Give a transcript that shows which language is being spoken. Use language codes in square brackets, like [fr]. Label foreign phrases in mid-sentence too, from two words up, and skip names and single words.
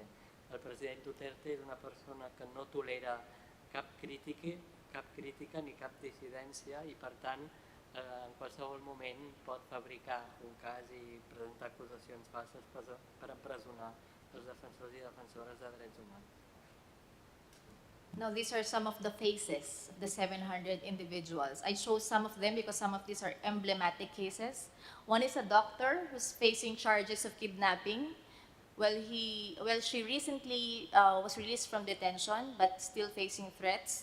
[ca] El president Duterte és una persona que no tolera cap crítica ni cap dissidència i, per tant, en qualsevol moment pot fabricar un cas i presentar acusacions falses per empresonar els defensors i defensores de drets humans. [en] Now, these are some of the faces of the 700 individuals. I chose some of them because some of these are emblematic cases. One is a doctor who's facing charges of kidnapping. She recently was released from detention, but still facing threats.